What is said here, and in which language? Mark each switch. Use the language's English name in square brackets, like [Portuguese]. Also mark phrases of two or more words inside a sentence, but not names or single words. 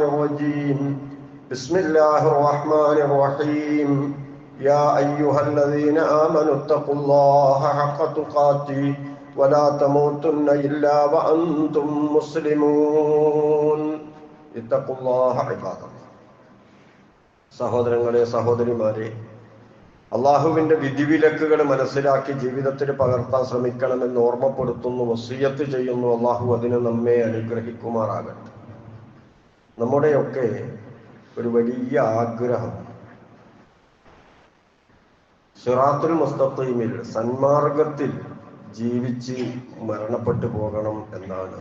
[Arabic] الرجيم بسم الله الرحمن الرحيم يا أيها الذين آمنوا اتقوا الله حق تقاته ولا تموتن إلا وأنتم مسلمون اتقوا الله عباد الله [Malayalam] സഹോദരങ്ങളെ സഹോദരിമാരെ അള്ളാഹുവിന്റെ വിധിവിലക്കുകൾ മനസ്സിലാക്കി ജീവിതത്തിൽ പകർത്താൻ ശ്രമിക്കണമെന്ന് ഓർമ്മപ്പെടുത്തുന്നു, വസിയ്യത്ത് ചെയ്യുന്നു. അള്ളാഹു അതിന് നമ്മെ അനുഗ്രഹിക്കുമാറാകട്ടെ. നമ്മുടെയൊക്കെ ഒരു വലിയ ആഗ്രഹം [Arabic] الصراط المستقيم [Malayalam] സന്മാർഗത്തിൽ ജീവിച്ച് മരണപ്പെട്ടു പോകണം എന്നാണ്.